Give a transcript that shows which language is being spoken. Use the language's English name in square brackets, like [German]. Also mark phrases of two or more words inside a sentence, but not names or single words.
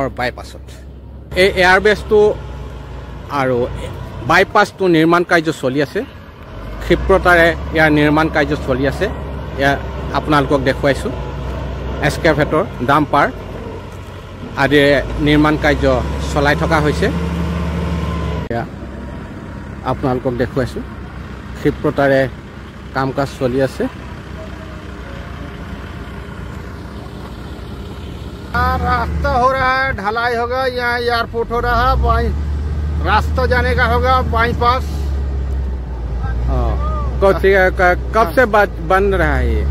[Assamese] বাইপাছত এই এয়াৰবেছটো আৰু বাইপাছটো নিৰ্মাণ কাৰ্য চলি আছে ক্ষিপ্ৰতাৰে ইয়াৰ নিৰ্মাণ কাৰ্য চলি আছে ইয়া আপোনালোকক দেখুৱাইছো এক্সকাভেটৰ ডাম্পাৰ আদি নিৰ্মাণ কাৰ্য চলাই থকা হৈছে আপোনালোকক দেখুৱাইছো ক্ষিপ্ৰতাৰে কাম কাজ চলি আছে [Hindi] रास्ता हो रहा है ढलाई होगा यहाँ एयरपोर्ट हो रहा है रास्ता जाने का होगा बाईपास कब से बन रहा है ये